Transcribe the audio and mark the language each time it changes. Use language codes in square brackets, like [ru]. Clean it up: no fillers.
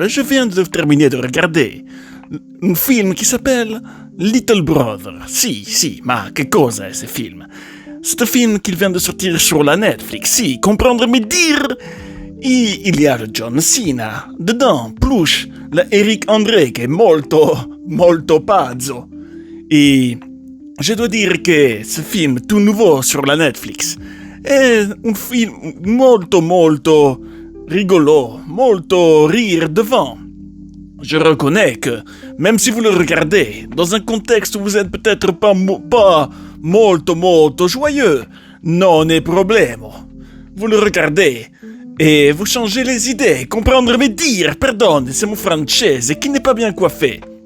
[fr] Je viens de terminer de regarder un film qui s'appelle Little Brother. [it] Si, ma che cosa è [fr] ce film? C'est un film qui vient de sortir sur la Netflix, si, comprendre mes dire. Il y a le John Cena, dedans, plus le Eric André [it] che è molto pazzo. [fr] Et je dois dire que ce film tout nouveau sur la Netflix [it] è un film molto [fr] rigolo, molto rire devant. Je reconnais que, même si vous le regardez, dans un contexte où vous êtes peut-être pas molto joyeux, [it] non è problema. [fr] Vous le regardez et vous changez les idées, comprendre mes dires, pardon, c'est mon français qui n'est pas bien coiffé.